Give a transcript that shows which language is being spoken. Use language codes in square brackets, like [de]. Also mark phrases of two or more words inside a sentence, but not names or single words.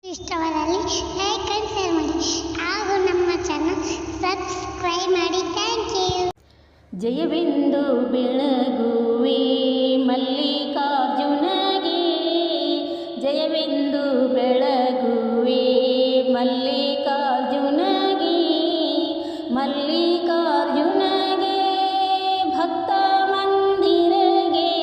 [kn] ಇಷ್ಟವಾದಲ್ಲಿ [en] like and share [kn] ಮಾಡಿ ಹಾಗೂ ನಮ್ಮ ಚಾನಲ್ ಸಬ್ಸ್ಕ್ರೈಬ್ ಮಾಡಿ. [en] Thank you. [kn] ಜಯವೆಂದು ಬೆಳಗುವೆ ಮಲ್ಲಿಕಾರ್ಜುನಗೆ, ಜಯವೆಂದು ಬೆಳಗುವೆ ಮಲ್ಲಿಕಾರ್ಜುನಗೆ, ಮಲ್ಲಿಕಾರ್ಜುನಗೆ ಭಕ್ತ ಮಂದಿರಗೆ,